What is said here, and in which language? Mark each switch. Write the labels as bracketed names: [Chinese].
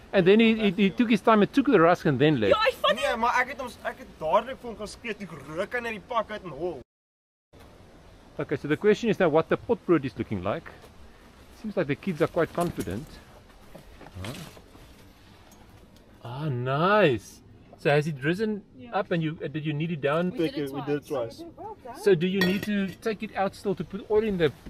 [English] And then he took his time and took the rusk and then left. [Afrikaans] Nee, maar ek het dadelik vir hom geskree toe rook hy net die pak uit en hol. [English] Okay, so the question is now what the potbrood is looking like. Seems like the kids are quite confident. Ah, nice. So has it risen up and did you knead it down? We did it twice. So do you need to take it out still to put oil in the pot?